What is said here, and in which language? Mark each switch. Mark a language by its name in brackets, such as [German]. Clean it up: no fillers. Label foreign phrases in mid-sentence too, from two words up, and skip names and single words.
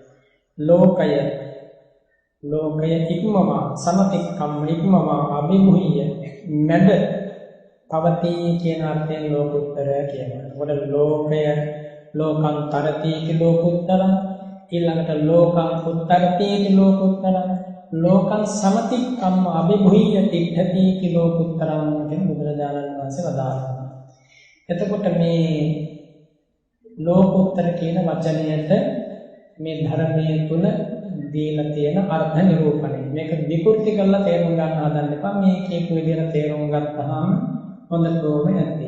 [Sinhala] ලෝකය ඉක්මවා සමතික්කම්ම ඉක්මවා අභිභූය මැද පවතී කියන අර්ථයෙන් ලෝකුත්තර කියනවා. ඒකට ලෝකය [Pali] ලෝකං තරති ලෝකුත්තරං, ඊළඟට ලෝකං උත්තරති ලෝකුත්තරං, ලෝකං සමතික්කම්ම අභිභූය ඉද්ධතිති ලෝකුත්තරං [Sinhala] කියන බුදුරජාණන් වහන්සේ වදාළා. එතකොට මේ ලෝකුත්තර කියන වචනයට මේ ධර්මයේ තුල දීලා තියෙන අර්ථ නිරූපණය. මේක විකෘති කරලා තේරුම් ගන්න හදන්න එපා. මේ කියපු විදිහට තේරුම් ගත්තාම හොඳ ප්‍රෝම නැති.